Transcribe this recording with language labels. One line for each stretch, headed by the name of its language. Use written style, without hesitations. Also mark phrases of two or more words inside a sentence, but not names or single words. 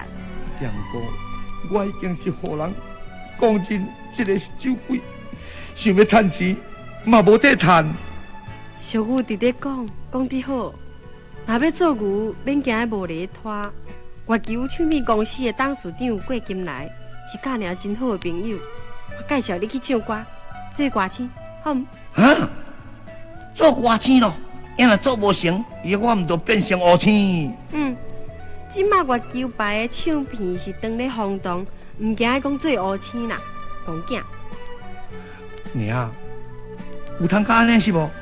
Min Nan Chinese: 杨哥，我已经是互人讲真，这个是酒鬼，想要趁钱嘛无得趁。俗语直咧讲得好，若要做牛，免惊无犁拖。月球唱片公司的董事长郭金来是甲娘真好的朋友，我介绍你去唱歌，做歌星，好唔？啊！做歌星咯，要若做无成，以后我唔就变成乌星。即马月球牌的唱片是当咧轰动，唔惊讲做乌星啦，公囝。娘，有通甲安尼是无？